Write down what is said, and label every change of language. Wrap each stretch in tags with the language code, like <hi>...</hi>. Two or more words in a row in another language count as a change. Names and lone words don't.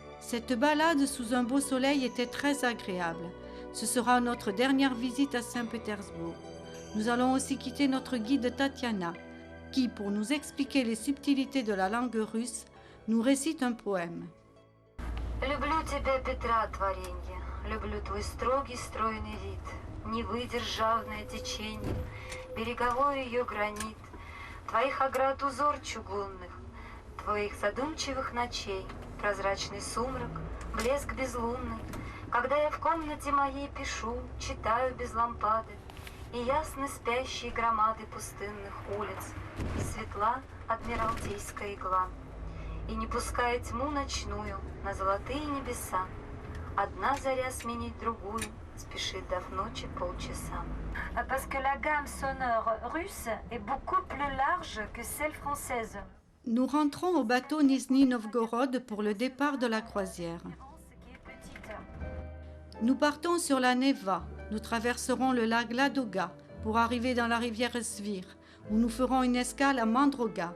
<fr>Cette balade sous un beau soleil était très agréable. Ce sera notre dernière visite à Saint-Pétersbourg. Nous allons aussi quitter notre guide Tatiana, qui, pour nous expliquer les subtilités de la langue russe, nous récite un poème.</fr> <ru>Люблю тебя, Петра, творенье, люблю твой строгий стройный вид, не выдержавное течение, береговой ее гранит, твоих оград узор чугунных, твоих задумчивых ночей, прозрачный сумрак, блеск безлунный, когда я в комнате моей пишу, читаю без лампады, и ясны спящие громады пустынных улиц, и светла адмиралтейская игла. И не пуская тьму ночную на золотые небеса, одна заря сменить другую спешит до в ночи полчаса.</ru> <fr>Parce que la gamme sonore russe est beaucoup plus large que celle française. Nous rentrons au bateau Nizhny Novgorod pour le départ de la croisière. Nous partons sur la Neva. Nous traverserons le lac Ladoga pour arriver dans la rivière Svir, où nous ferons une escale à Mandroga.</fr>